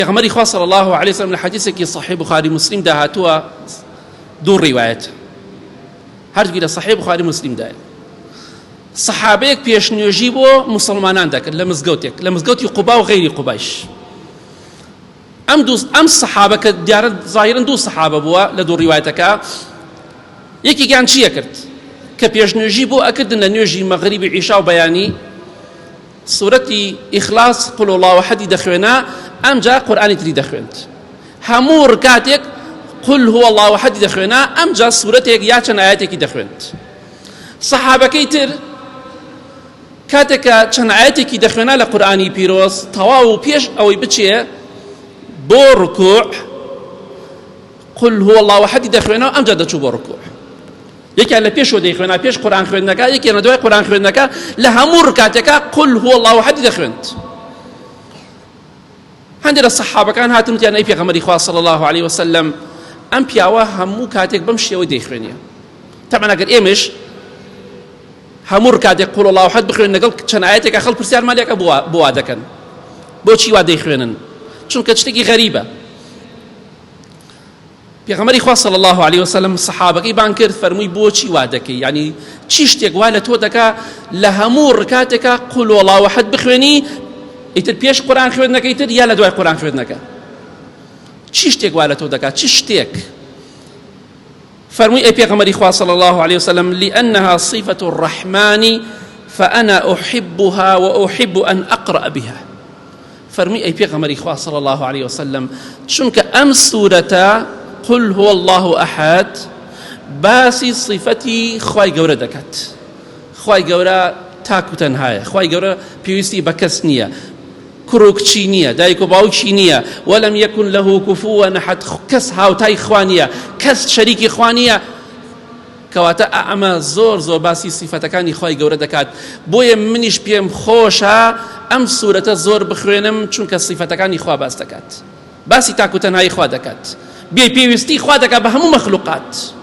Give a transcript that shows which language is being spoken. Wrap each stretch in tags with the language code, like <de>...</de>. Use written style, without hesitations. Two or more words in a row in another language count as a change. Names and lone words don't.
<ckb>پیغمبری خوا</ckb> <ar>صلی الله علیه وسلم</ar> <ckb>لحدیثێکی صحیح بخاری مسلم دا هاتووە دوو ڕیوایەت هەردووی لە صحیح بخاری مسلم دایە سەحابەیەک پێشنوێژی بۆ مسلمانان دەکرد لە مزگەوتی قوبا و غەیری قوبایش ئەم سەحابە کە دیارە ظاهیرن دوو سەحابە بووە لە دوو ڕیوایەتەکە یەکێکیان چیە کرد کە پێشنوێژی بۆ ئەکردن لە نوێژی مەغریبی عیشا و بەیانی سورەتی ئیخلاس</ckb> <ar>قل هو الله احد</ar> <ckb>دەخوێنا ئەمجا قورئانی تری دەخوێند هەموو ڕکاتێک</ckb> <ar>قل هو الله احد</ar> <ckb>دەخوێنا ئەمجا سورەتێک یا چەند ئاەتێکی دەخوێند سەحابەکەی تر کاتێکە چەند ئاەتێکی دەخوێنا لە قورئانی پیرۆز تەواو پێش ئەوەی بچێ بۆ ڕکوع</ckb> <ar>قل هو الله احد</ar> <ckb>دەخوێنا و ئەمجا دەچوو بۆ ڕکوع یەکیان لە پێشەوە دەیخوێنا پێش قورئان خوێندنەکە یەکیان لە دوای قورئان خوێندنەکە لە هەموو ڕکاتێکە</ckb> <ar>قل هو الله احد</ar> <ckb>دەخوێند هەندێک لە سەحابەکان هاتن وتیان ئەی پێغەمبەری خوا</ckb> <ar>صلی الله علیه وسلم</ar> <ckb>ئەم پیاوە هەموو کاتێک بەم شێوەی دەیخوێنێ تەمەن ئەگەر ئێمەش هەموو ڕکاتێک</ckb> <ar>قل الله احد</ar> <ckb>بخوێن لەگەڵ چەند ئاەتێکە خەڵک پرسیارمان لێکە بۆ وا دەکەن بۆچی وا دەیخوێنن چونکە شتێکی غەریبە پیغمبری خوا</ckb> <ar>صلی الله علیه وسلم</ar> <ckb>صحابەکەی بان کرد فەرمووی بۆچی وا دەکەی یعنی چی شتێک وا لە تۆ دەکا لە هەموو ڕکاتێکە</ckb> <ar>قل هو الله احد</ar> <ckb>بخوێنی ئیتر پێش قورئان خوێندنەکەی تر یا لە دوای قورئان خوێندنەکە چی شتێک وا لە تۆ دەکا چی شتێک فەرمووی ئەی پێغەمبەری خوا</ckb> <ar>صلی الله علیه وسلم لأنها صفة الرحمن فأنا أحبها وأحب أن أقرأ بها</ar> <ckb>فەرمووی ئەی پێغەمبەری خوا</ckb> <ar>صلی الله علیه وسلم</ar> <ckb>چونکە ئەم سورەتە</ckb> <ar>قل هو الله احد</ar> <ckb>باسی صفەتی خوای گەورە دەکات خوای گەورە تاک و تەنهایە خوای گەورە پێویستی بە کەس نییە کوڕ و کچی نییە دایک و باوکی نییە</ckb> <ar>وەلەم یەکن لەه کوفوەن ئەحەد</ar> <ckb>کەس هاوتای خوا نییە کەس شەریکی خوا نییە کەواتە ئەمە زۆر زۆر باسی صفەتەکانی خوای گەورە دەکات بۆیە منیش پێم خۆشە ئەم سورەتە زۆر بخوێنم چونکە صفەتەکانی خوا باس دەکات باسی تاک و تەنهایی خوا دەکات بێپێویستی خوا دەکات بە هەموو مەخلوقات</ckb>